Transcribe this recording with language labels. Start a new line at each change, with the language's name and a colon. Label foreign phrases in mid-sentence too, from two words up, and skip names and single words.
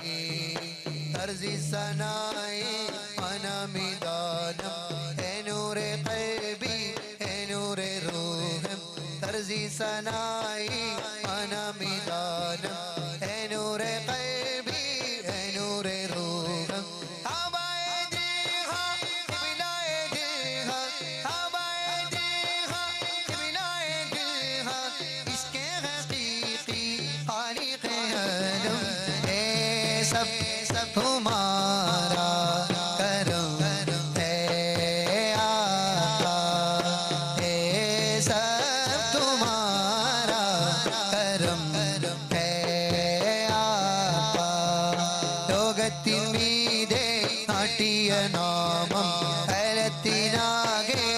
Persian: طرز ثنائی انا میدانم اے نور قلبی اے نور روحم طرز ثنائی انا میدانم اے نور قلبی اے نور روحم
Urdu: سب تمہارا کرم ہے آقا ہے سب تمہارا کرم ہے آقا
Malayalam: ലോകത്തിൻ മീതെ നാട്ടിയ നാമം ഫലത്തിനാകെ